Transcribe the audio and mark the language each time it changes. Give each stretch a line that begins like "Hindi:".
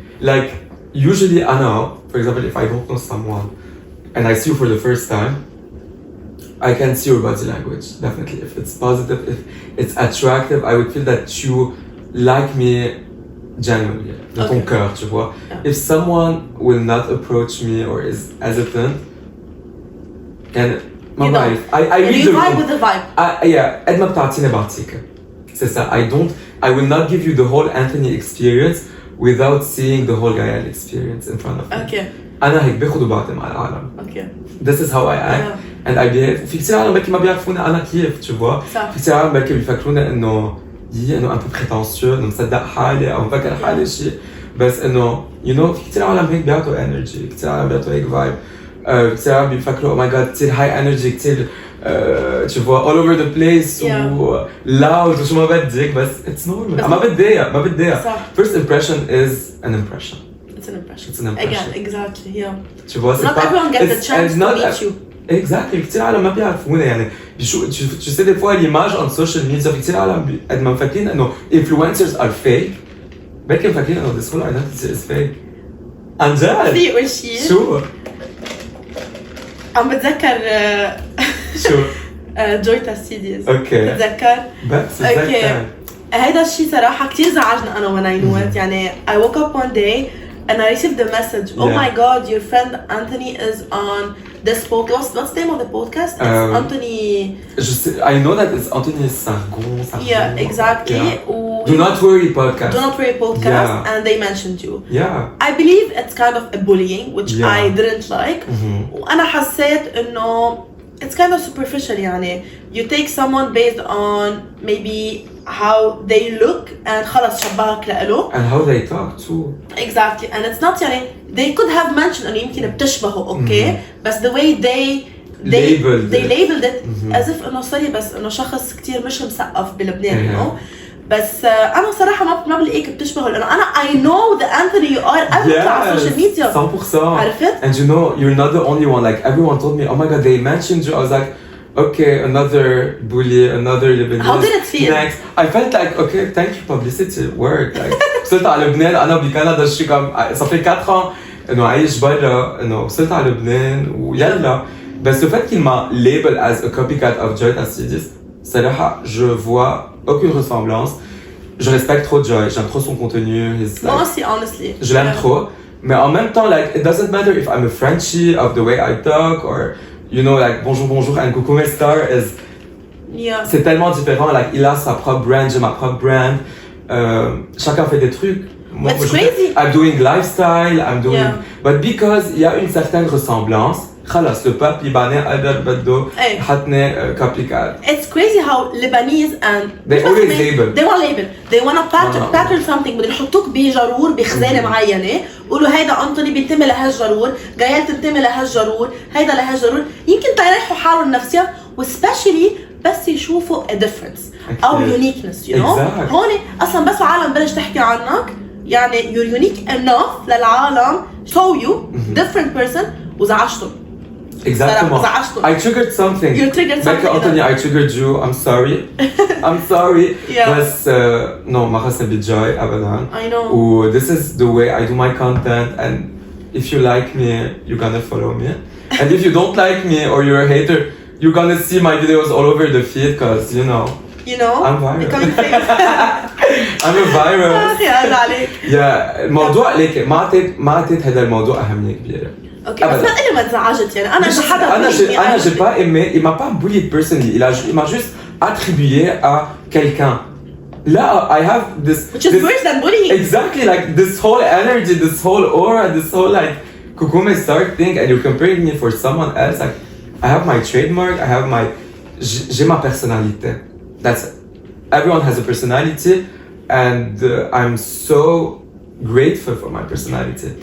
English: Like usually أنا, for example, if I don't know someone and I see you for the first time, I can see your body language. Definitely, if it's positive, if it's attractive, I would feel that you like me genuinely,
French: de ton cœur, tu vois.
English: If someone will not approach me or is hesitant, and I read you vibe with the vibe. Yeah,
Arabic: قد ما بتعطيني بعطيك.
French: C'est ça.
English: I will not give you the whole Anthony experience without seeing the whole Gaelle experience in front of me. Okay.
Arabic: أنا هيك باخد وبعطي مع العالم.
English: Okay. This is how I act and I behave.
Arabic: في كتير عالم بركي ما بيعرفوني أنا كيف، tu vois. في كتير عالم بركي بيفكروني إنه
French: un peu prétentieux،
Arabic: إنه مصدق حالي أو مفكر حالي شيء. بس إنه في كتير عالم هيك بيعطوا energy، كتير عالم بيعطوا هيك vibe. كتير عالم بيفكروا
English: oh my god كتير high energy، كتير tu vois all over the place و loud وشو ما بدك. بس it's normal.
Arabic: ما بتضايق.
English: First impression is an impression. It's an impression. It's an impression. Again, exactly. Yeah.
French: Tu vois,
English: not everyone gets the chance to meet you. Exactly.
Arabic: كتير عالم ما بيعرفونا يعني.
French: Tu sais des fois l'image
Arabic: on social media كتير عالم قد ما مفكرين إنه
English: influencers are fake.
Arabic: بركي مفكرين إنه
English: this whole identity is fake.
Arabic: عن جد. في وشي. شو؟ عم بتذكر شو؟ جويتا ستيديز. اوكي. بتذكر؟ بس بتذكر. هيدا الشيء صراحة كتير زعجنا أنا
English: when I knew it.
Arabic: يعني
English: I woke up one day and I received a message. Oh my god, your friend Anthony is on this podcast. What's the name of the podcast? It's Anthony. I know that it's Anthony Sargon. Yeah, exactly. Yeah. Do not worry podcast. Do not worry podcast. And they mentioned you. Yeah. I believe it's kind of a bullying, which I didn't like.
Arabic: وأنا حسيت إنه
English: it's kind of superficial يعني. You take someone based on maybe how they look and
Arabic: خلاص شبهك لإله.
English: And how they talk too. Exactly. And it's not يعني they could have mentioned
Arabic: إنه يمكن بتشبهه
English: okay. بس the way they labeled it as if إنه sorry بس إنه
Arabic: شخص كتير مش مثقف بلبنان
English: you know.
Arabic: بس أنا صراحة ما بلاقيك بتشبهه لأنه أنا
English: I know the Anthony you are
Arabic: أبدا على السوشيال ميديا.
English: 100%.
Arabic: عرفت؟
English: And you know you're not the only one. Like everyone told me, oh my god, they mentioned you. I was like, okay, another bully, another Lebanese. How did it feel? Next, I felt like, okay, thank you publicity work.
Arabic: Like, وصلت على لبنان أنا بكندا شي كم صار
French: 4 ans
Arabic: إنه عايش برا إنه وصلت على لبنان ويلا.
French: بس le fait qu'il m'a label as a copycat of Joy Tassidis, صراحة je vois aucune ressemblance. Je respecte trop Joy, j'aime trop son contenu.
English: Like, moi aussi, honestly.
French: Je l'aime trop. Mais en même temps,
English: like, it doesn't matter if I'm a Frenchie of the way I talk or, you know, like, bonjour and coucou mes stars is... Yeah.
French: C'est tellement différent. Like, il a sa propre brand, j'ai ma propre brand. Chacun fait des trucs. Moi,
English: It's crazy. I'm doing lifestyle, I'm doing... Yeah.
French: But because il y a une certaine ressemblance, خلاص, le peuple libanais
Arabic: قدر بده حطني
French: copycat.
English: It's crazy how Lebanese and... They always label. They want label. They want to pattern something.
Arabic: بدهم يحطوك بجرور بخزانة معينة. يقولوا هيدا أنطوني بينتمي لهالجرور، غايل تنتمي لهالجرور، هيدا لهالجرور. يمكن تريحوا حالهم نفسيا و
English: especially
Arabic: بس يشوفوا a difference أو uniqueness, you know.
English: Exactly.
Arabic: هون أصلا بس العالم بلش تحكي عنك يعني
English: you're unique enough للعالم show you different person
Arabic: وزعجتهم.
French: Exactement.
English: I triggered something. You triggered something. Anthony, I triggered you. I'm sorry. I'm sorry. Yeah.
Arabic: بس
English: no,
Arabic: ما خصني بجاي أبدا.
English: I know. This is the way I do my content, and if you like me, you're gonna follow me. And if you don't like me or you're a hater, you're gonna see my videos all over the feed, cause you know. You know. I'm viral. Becoming famous. I'm a virus.
Arabic: يا عليك.
English: Yeah.
Arabic: الموضوع ليك ما أعطيت هذا الموضوع أهمية كبيرة. اوكي بس ما تقلي ما تزعجت يعني انا حدا
French: j'ai pas aimé, il m'a pas
English: bullied
French: personally, il m'a juste attribué à quelqu'un.
English: Là, I have this which is worse than bullying. Exactly, like this whole energy, this whole aura, this whole like Kukume Star thing, and you're comparing me for someone else. Like, I have my trademark, I have my
French: j'ai ma personnalité.
English: That's everyone has a personality, and I'm so grateful for my personality.